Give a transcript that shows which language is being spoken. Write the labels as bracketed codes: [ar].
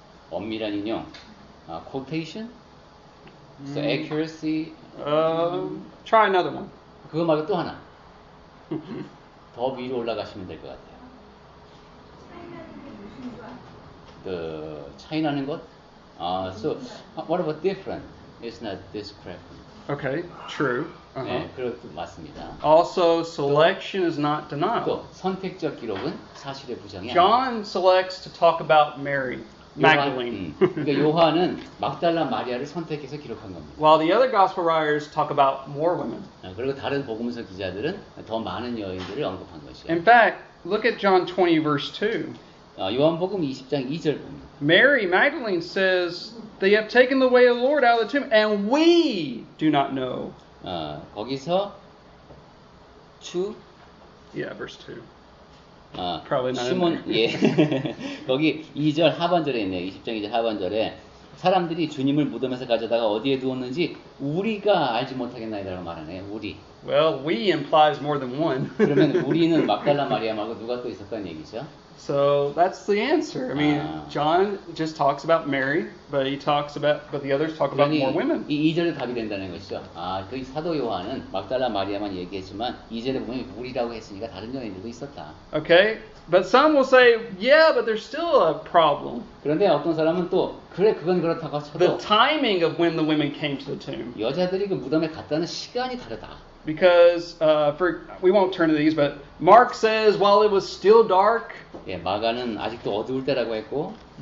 [ko] 엄밀한 인용, [en] quotation, so accuracy. Try another one. [ko] 그거 말고 또 하나. 더 위로 올라가시면 될 것 같아요. 차이나는 것. [en] So what about different? It's not discrepant. Okay, true. [ko] 네, 그렇 맞습니다. [en] Also, selection is not denial. [ko] 또 선택적 기록은 사실의 부정이 아니다. [en] John selects to talk about Mary Magdalene, [ko] 그러니까 요한은 막달라 마리아를 선택해서 기록한 겁니다. [en] while the other gospel writers talk about more women. [ko] 그리고 다른 복음서 기자들은 더 많은 여인들을 언급한 것이에요. [en] In fact, look at John 20 verse 2. [ko] 요한복음 20장 2절 봅니다. [en] Mary Magdalene says, "They have taken the way of the Lord out of the tomb, and we do not know." [ko] 거기서 [en] Yeah, verse 2. [ko] 아, [en] Probably not [ko] 시몬, [en] in [ko] 예. 거기 2절 하반절에 있네요. 20장 2절 하반절에 사람들이 주님을 무덤에서 가져다가 어디에 두었는지 우리가 알지 못하겠나이다라고 말하네요. 우리. [en] Well, we implies more than one. [ko] 그러면 우리는 막달라 마리아 말고 누가 또 있었다는 얘기죠? [en] So that's the answer. I mean, John just talks about Mary, but the others talk about more women. [ko] 이 2절에 답이 된다는 것이죠. 그 사도 요한은 막달라 마리아만 얘기했지만 2절에 보면 우리라고 했으니까 다른 여인들도 있었다. [en] Okay, but some will say, yeah, but there's still a problem. [ko] 그런데 어떤 사람은 또 그래 그건 그렇다고 쳐도 [en] The timing of when the women came to the tomb. [ko] 여자들이 그 무덤에 갔다는 시간이 다르다. [en] Because we won't turn to these, but Mark says while it was still dark. [ko] 예, 마가는 아직도 어두울 때라고 했고.